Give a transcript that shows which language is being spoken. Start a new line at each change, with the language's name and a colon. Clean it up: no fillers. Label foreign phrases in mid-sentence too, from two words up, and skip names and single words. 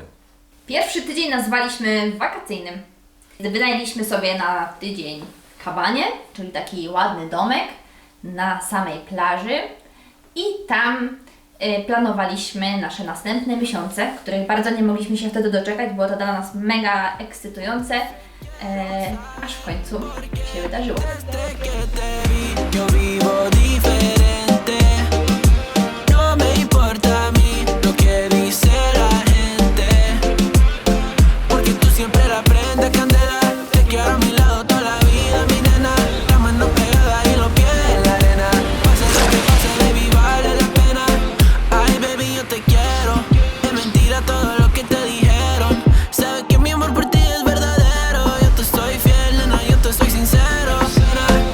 Polish: Pierwszy tydzień nazwaliśmy wakacyjnym. Wynajęliśmy sobie na tydzień kabanie, czyli taki ładny domek na samej plaży i tam planowaliśmy nasze następne miesiące, których bardzo nie mogliśmy się wtedy doczekać, było to dla nas mega ekscytujące, aż w końcu się wydarzyło.
Spanish: Yo vivo diferente, no me importa a mí lo que dice la gente, porque tú siempre la prendes candela, te quiero a mi lado toda la vida, mi nena, la mano pegada y los pies en la arena, pase lo que pase, baby, vale la pena, ay baby yo te quiero, es mentira todo lo que te dijeron, sabes que mi amor por ti es verdadero, yo te soy fiel, nena, yo te soy sincero, nena.